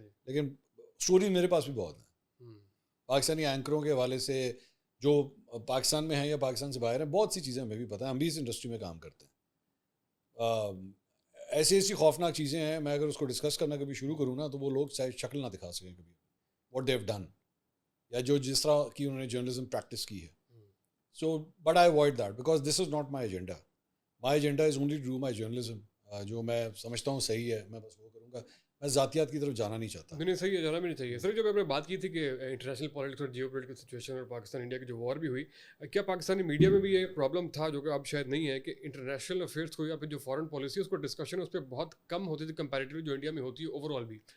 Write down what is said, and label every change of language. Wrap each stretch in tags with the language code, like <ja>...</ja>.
<ur>لیکن اسٹوری میرے پاس بھی بہت ہیں پاکستانی اینکروں کے حوالے سے, جو پاکستان میں ہیں یا پاکستان سے باہر ہیں. بہت سی چیزیں ہمیں بھی پتہ ہیں, ہم بھی اس انڈسٹری میں کام کرتے ہیں. ایسی خوفناک چیزیں ہیں, میں اگر اس کو ڈسکس کرنا کبھی شروع کروں نا, تو وہ لوگ شاید شکل نہ دکھا سکیں کبھی</ur> <en>what they have done,</en> <ur>یا جو جس طرح کی انہوں نے جرنلزم پریکٹس کی ہے.</ur> <en>So, but I avoid that because this is not my agenda. My agenda is only to do my journalism.</en> <ur>جو میں سمجھتا ہوں صحیح ہے, میں بس وہ کروں گا. میں ذاتیات کی طرف جانا نہیں چاہتا. نہیں صحیح ہے, جانا بھی نہیں چاہیے. سر جب آپ نے بات کی تھی کہ انٹرنیشنل پالیٹکس اور جیو پولیٹیکل سچویشن اور پاکستان انڈیا کی جو وار بھی ہوئی, کیا پاکستانی میڈیا میں بھی یہ پرابلم تھا جو کہ اب شاید نہیں ہے, کہ انٹرنیشنل افیئرس کو یا پھر جو فارن پالیسی اس کو ڈسکشن اس پہ بہت کم ہوتی تھی کمپیریٹیولی جو انڈیا میں ہوتی ہے اوور آل بھی.</ur>